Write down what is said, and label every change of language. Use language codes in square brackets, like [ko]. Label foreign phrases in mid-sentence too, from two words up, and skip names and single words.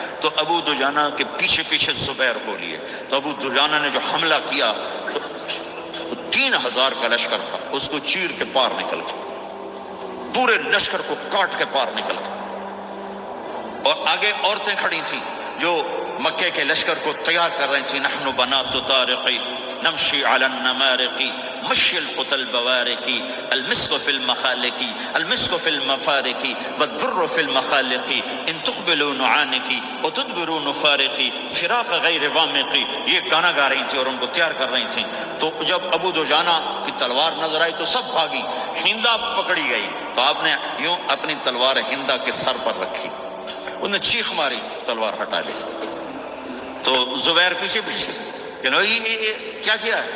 [ur] تو ابو دجانہ کے پیچھے پیچھے زبیر کو لیے، تو ابو دجانہ نے جو حملہ کیا تو 3000 کا لشکر تھا، اس کو چیر کے پار نکل گیا، پورے لشکر کو کاٹ کے پار نکل گیا۔ اور آگے عورتیں کھڑی تھیں جو مکے کے لشکر کو تیار کر رہی تھیں، [ar] نحن بنات طارقی نمشی علی النمارقی مشی القتل بوارقی المسک فی المخالقی المسک فی المفارقی والدر فی المخالقی ان تقبلوا نعانقی وتدبروا نفارقی فراق غیر وامقی۔ [ur] یہ گانا گا رہی تھی اور ان کو تیار کر رہی تھیں۔ تو جب ابو دجانہ کی تلوار نظر آئی تو سب بھاگی، ہندا پکڑی گئی، تو آپ نے یوں اپنی تلوار ہندا کے سر پر رکھی، انہوں نے چیخ ماری، تلوار ہٹا لی۔ تو زبیر پیچھے پیچھے کہ کیا کیا ہے؟